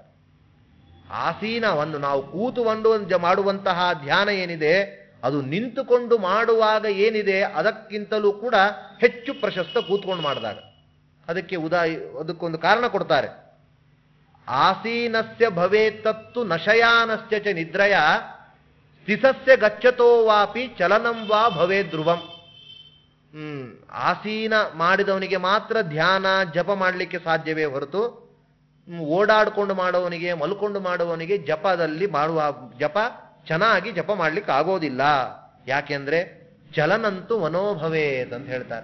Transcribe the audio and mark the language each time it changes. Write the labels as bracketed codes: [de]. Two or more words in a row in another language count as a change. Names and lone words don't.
[kn] ಆಸೀನ ಒಂದು ನಾವು ಕೂತುಕೊಂಡು ಮಾಡುವಂತಹ ಧ್ಯಾನ ಏನಿದೆ ಅದು ನಿಂತುಕೊಂಡು ಮಾಡುವಾಗ ಏನಿದೆ ಅದಕ್ಕಿಂತಲೂ ಕೂಡ ಹೆಚ್ಚು ಪ್ರಶಸ್ತ ಕೂತ್ಕೊಂಡು ಮಾಡಿದಾಗ. ಅದಕ್ಕೊಂದು ಕಾರಣ ಕೊಡ್ತಾರೆ. [sa] ಆಸೀನಸ್ಯ ಭವೇತ್ತತ್ತು ನಶಯಾನಸ್ಯ ಚ ನಿದ್ರಯ ಸ್ಥಿತಸ್ಯ ಗಚ್ಚತೋ ವಾಪಿ ಚಲನಂ ವಾ ಭವೇ ಧ್ರುವಂ. [kn] ಆಸೀನ ಮಾಡಿದವನಿಗೆ ಮಾತ್ರ ಧ್ಯಾನ ಜಪ ಮಾಡಲಿಕ್ಕೆ ಸಾಧ್ಯವೇ ಹೊರತು ಓಡಾಡಿಕೊಂಡು ಮಾಡುವವನಿಗೆ ಮಲ್ಕೊಂಡು ಮಾಡುವವನಿಗೆ ಜಪ ಚೆನ್ನಾಗಿ ಜಪ ಮಾಡ್ಲಿಕ್ಕೆ ಆಗೋದಿಲ್ಲ. ಯಾಕೆಂದ್ರೆ [sa] ಚಲನಂತೂ ಮನೋಭವೇತ್ [kn] ಅಂತ ಹೇಳ್ತಾರೆ.